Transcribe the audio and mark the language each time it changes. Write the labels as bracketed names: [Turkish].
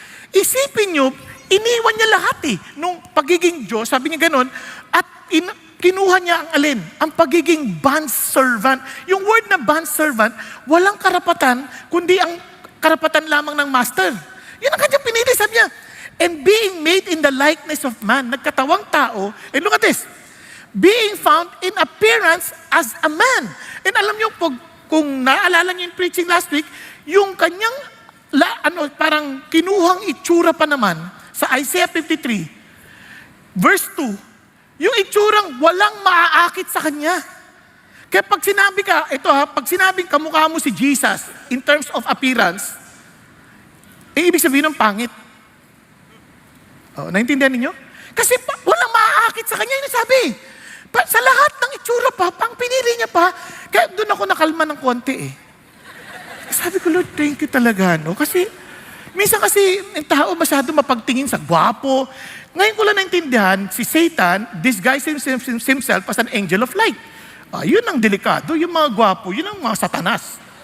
[Filipino] Isipin niyo, iniwan niya lahat nung pagiging Diyos, sabi niya gano'n, at kinuha niya ang alin? Ang pagiging bondservant. Yung word na bondservant, walang karapatan, kundi ang karapatan lamang ng master. Yun ang kanyang pinili, sabi niya. [English] And being made in the likeness of man, [Filipino] nagkatawang tao, [English] and look at this, being found in appearance as a man. [Filipino] And alam niyo, kung naalala niyo yung preaching last week, yung kanyang, parang kinuhang itsura pa naman, sa Isaiah 53, verse 2, yung itsurang walang maaakit sa kanya. Kaya pag sinabi pag sinabing kamukha mo si Jesus, [English] in terms of appearance, [Filipino] ibig sabihin ng pangit. Naintindihan ninyo? Kasi walang maaakit sa kanya, yung sabi. Sa lahat ng itsura pa, pang pinili niya pa, kaya doon ako nakalma ng konti eh. Sabi ko, Lord, [English] thank you [Filipino] talaga, no? Kasi, minsan kasi, ang tao masyado mapagtingin sa gwapo. Ngayon ko lang naintindihan, [English] si Satan disguises himself as an angel of light. [Filipino] Yun ang delikado, yung mga gwapo, yun ang mga satanas.